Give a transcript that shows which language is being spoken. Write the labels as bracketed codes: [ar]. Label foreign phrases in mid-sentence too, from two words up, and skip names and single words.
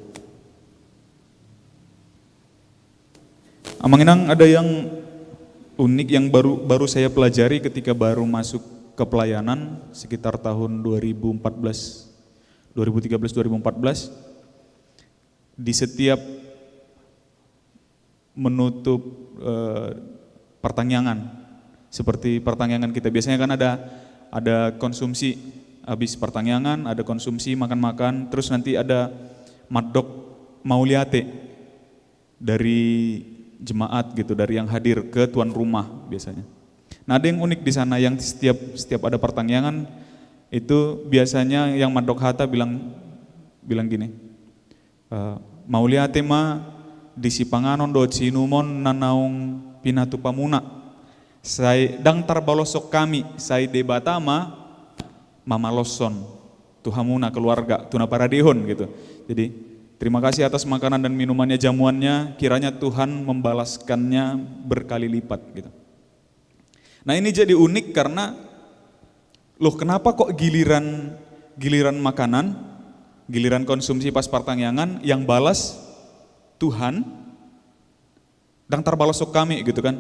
[id] Amanginang, ada yang unik yang baru saya pelajari ketika baru masuk ke pelayanan sekitar tahun 2013-2014. Di setiap menutup pertangyangan, seperti pertangyangan kita biasanya kan ada konsumsi habis pertangyangan, ada konsumsi makan-makan, terus nanti ada [bbc] madok mauliate [id] dari jemaat gitu, dari yang hadir ke tuan rumah biasanya. Nah, ada yang unik di sana yang setiap ada pertangyangan itu biasanya yang [bbc] madok hata [id] bilang gini, [bbc] mauliate ma disipanganon do cinumon nanaung pinatu pamuna, say dang tarbalosok kami, say debatama mamaloson tuhamuna keluarga tuna paradihon gitu. [id] Jadi terima kasih atas makanan dan minumannya, jamuannya, kiranya Tuhan membalaskannya berkali lipat gitu. Nah, ini jadi unik karena kenapa kok giliran makanan, giliran konsumsi pas pertangyangan yang balas Tuhan, [bbc] dang tarbalosok kami [id] gitu kan.